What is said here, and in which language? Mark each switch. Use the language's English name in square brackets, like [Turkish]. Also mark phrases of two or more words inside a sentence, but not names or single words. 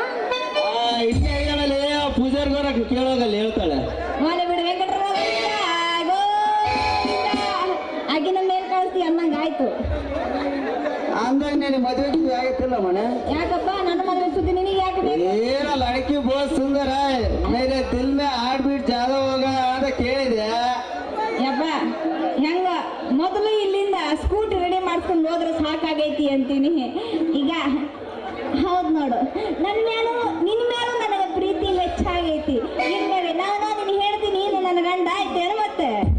[Kannada] ಹಿಂಗೆ ಹೇಳಲೆ ಪೂಜಾರ್ ಗೌರ ಕೇಳೋಗಲ್ಲ ಹೇಳ್ತಾಳೆ ಮಾಲೆ ಬಿಡು ವೆಂಕಟರಮಣ ಆಗಿನ ಮೇಲ್ ಕಳಿಸ್ತಿ ಅನ್ನಂಗ ಆಯ್ತು ಅಂದಾಗ ನೀನು ಮದುವೆ ಆಗತ್ತಿಲ್ಲ ಮನೆ ಯಾಕಪ್ಪ ನನ್ನ ಮದುವೆ ಸುದ್ದಿ ನಿನಗೆ ಯಾಕೆ ಬೇಕು [Hindi] ಏನೋ ಲड़की बहुत सुंदर है मेरे दिल में हार्ट बीट ज्यादा होगा [Kannada] ಅಂತ ಕೇಳಿದೆ ಯಪ್ಪ ಹೆಂಗ ಮೊದಲು ಇಲ್ಲಿಂದ ಸ್ಕೂಟಿ ರೆಡಿ ಮಾಡ್ಕೊಂಡು ಹೋದ್ರೆ ಸಾಕಾಗೈತಿ ಅಂತೀನಿ ಈಗ ಹೌದು ನೋಡು ನನ್ನ ಮೇಲೂ ನಿನ್ನ ಮೇಲೂ ನನಗೆ ಪ್ರೀತಿ ಹೆಚ್ಚಾಗೈತಿ ಇನ್ಮೇಲೆ ನಾನು ನಿನಗೆ ಹೇಳ್ತೀನಿ ನೀನು ನನ್ನ ಗಂಡ ಆಯ್ತೇನು ಮತ್ತೆ